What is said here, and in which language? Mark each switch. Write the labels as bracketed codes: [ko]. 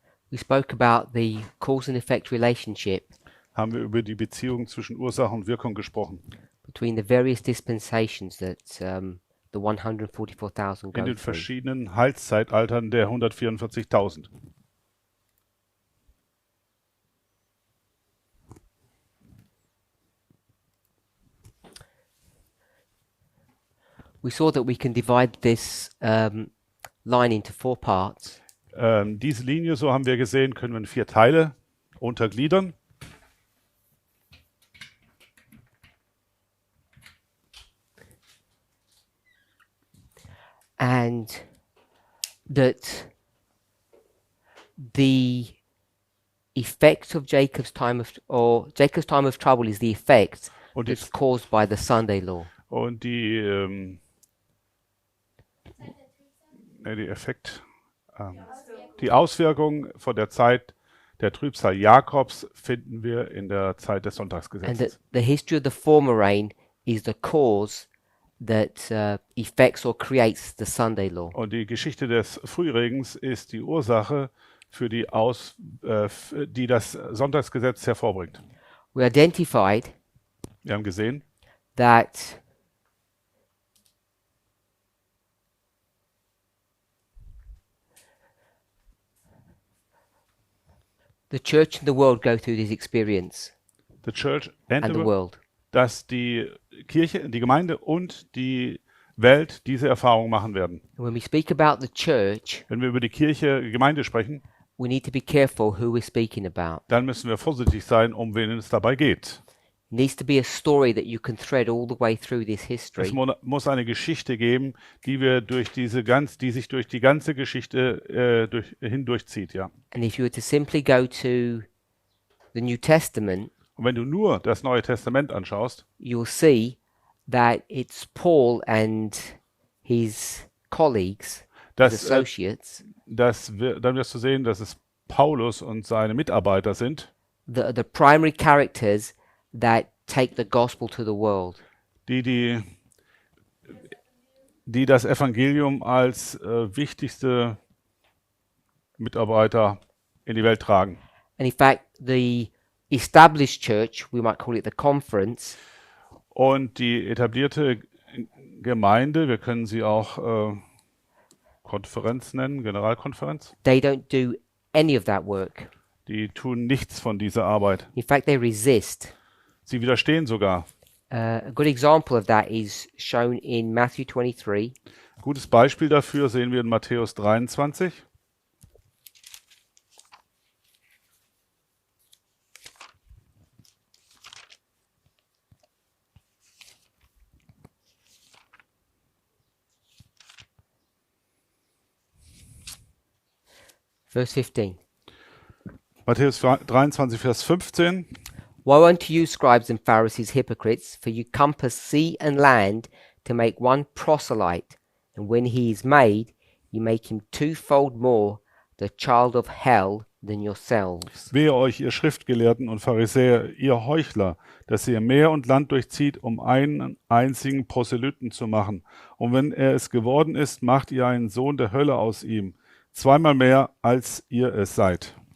[en] we spoke about the cause and effect relationship [de] haben wir über die Beziehung zwischen Ursache und Wirkung gesprochen. [en] between the various dispensations that the 144,000 [de] In [en] go [de] den [en] through. [de] verschiedenen Heilszeitaltern der 144.000. [en] We saw that we can divide this line into 4 parts. [de] Diese Linie, so haben wir gesehen, können wir in 4 Teile untergliedern. [en] And that the effect of Jacob's time of trouble is the effect [de] Und, [en] that's caused by the Sunday law. [de] und die Effekt, die Auswirkung von der Zeit der Trübsal Jakobs finden wir in der Zeit des [en] And that [de] Sonntagsgesetzes. [en] the history of the former rain is the cause that effects or creates the Sunday law. [de] Und die Geschichte des Frühregens ist die Ursache für die die das Sonntagsgesetz hervorbringt. [en] We identified [de] Wir haben gesehen, [en] that the church and the world go through this experience, the Church and and the the world. [de] dass die Kirche, die Gemeinde und die Welt diese Erfahrung machen werden. [en] And when we speak about the church, [de] Wenn wir über die Kirche, Gemeinde sprechen, [en] we need to be careful who we're speaking about. [de] dann müssen wir vorsichtig sein, um wen es dabei geht. [en] It needs to be a story that you can thread all the way through this [de] Es [en] history. [de] muss eine Geschichte geben, die wir die sich durch die ganze Geschichte hindurchzieht, ja. [en] And if you were to simply go to the New Testament, [de] Und wenn du nur das Neue Testament anschaust, [en] you'll see that it's Paul and his colleagues, his [de] dass, [en] associates, [de] dann wirst du sehen, dass es Paulus und seine Mitarbeiter sind, [en] the primary characters that take the gospel to the world. [de] die das Evangelium als wichtigste Mitarbeiter in die Welt tragen. [en] And in fact, the established church, we might call it the conference, [de] Und die etablierte Gemeinde, wir können sie auch Konferenz nennen, Generalkonferenz, [en] they don't do any of that work. [de] die tun nichts von dieser Arbeit. [en] In fact, they resist. [de] Sie widerstehen sogar. [en] A good example of that is shown in Matthew 23. [de] Gutes Beispiel dafür sehen wir in Matthäus 23. [en] Verse 15. [de] Matthäus 23, Vers 15. [en] Woe unto you, scribes and Pharisees, hypocrites, for you compass sea and land to make one proselyte, and when he is made, you make him twofold more the child of hell than yourselves. [de] Wehe euch, ihr Schriftgelehrten und Pharisäer, ihr Heuchler, dass ihr Meer und Land durchzieht, um einen einzigen Proselyten zu machen. Und wenn er es geworden ist, macht ihr einen Sohn der Hölle aus ihm, zweimal mehr, als ihr es seid.